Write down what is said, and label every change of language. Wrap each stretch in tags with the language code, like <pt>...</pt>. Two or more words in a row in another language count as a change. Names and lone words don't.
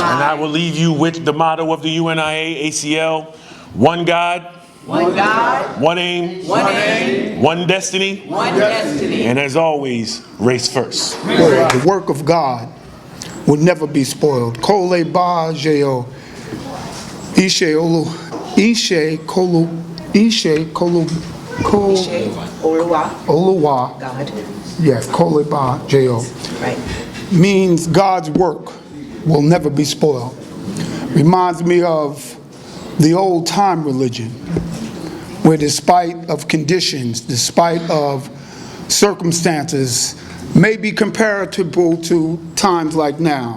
<en>And I will leave you with the motto of the UNIA ACL: one God. One God, one aim, one destiny, one destiny. And as always, race first. The work of God will never be spoiled.</en> <yo>Kole ba jeo, ishe olu, ishe kolu, ishe kolu, oluwa.</yo> <en>God.</en> <yo>Yes, kole ba jeo.</yo> <en>Right. Means God's work will never be spoiled. Reminds me of the old time religion, where despite of conditions, despite of circumstances, may be comparable to times like now.</en>